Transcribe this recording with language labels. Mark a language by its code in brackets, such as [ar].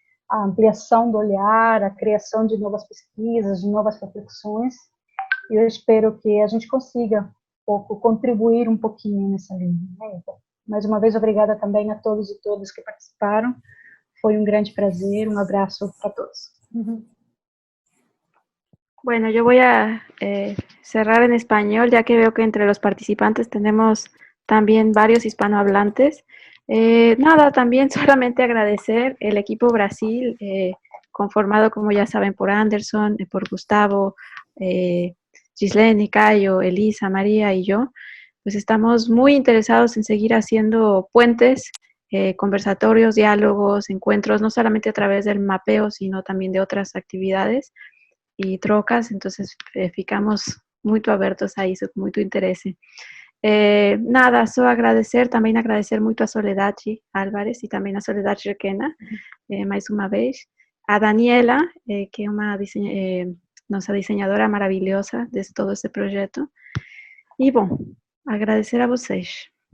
[pt] A ampliação do olhar, a criação de novas pesquisas, de novas reflexões, e eu espero que a gente consiga contribuir um pouquinho nessa linha, né? Então, mais uma vez, obrigada também a todos e todas que participaram, foi um grande prazer, um abraço para todos. [es] Bueno, yo voy a cerrar en español, ya que veo que entre los participantes tenemos también varios hispanohablantes. Nada, también solamente agradecer el equipo Brasil, conformado, como ya saben, por Anderson, por Gustavo, Gislene, Cayo, Elisa, María y yo. Pues estamos muy interesados en seguir haciendo puentes, conversatorios, diálogos, encuentros, no solamente a través del mapeo, sino también de otras actividades y trocas, [pt] entonces ficamos muito abertos a isso, com muito interesse. Nada, só também agradecer muito a Soledad Álvarez e também a Soledad Requena, mais uma vez, a Daniela, que é uma nossa diseñadora maravilhosa de todo esse projeto, e bom, agradecer a vocês.